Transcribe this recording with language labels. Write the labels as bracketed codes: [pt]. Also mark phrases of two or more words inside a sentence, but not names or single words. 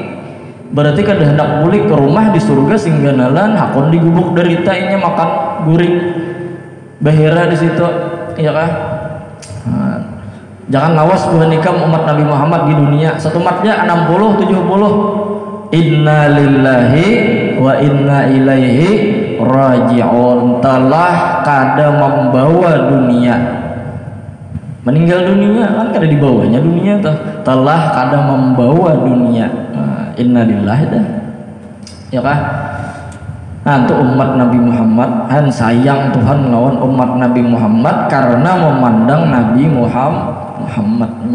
[bjn] Berarti kada hendak bulik ke rumah di surga sehingga nalan hakon digubuk derita inya makan guring bahira di situ, ya kah? Nah, jangan lawas buah ikam umat Nabi Muhammad di dunia. Satu matnya 60-70. [ar] إنا لله و وإنا إليه راجعون. [bjn] Telah kada membawa dunia, meninggal dunia kan kada dibawanya dunia tuh, telah kada membawa dunia. Innalillahi dah ya kah. Nah untuk umat Nabi Muhammad han sayang Tuhan lawan umat Nabi Muhammad karena memandang Nabi Muhammadnya.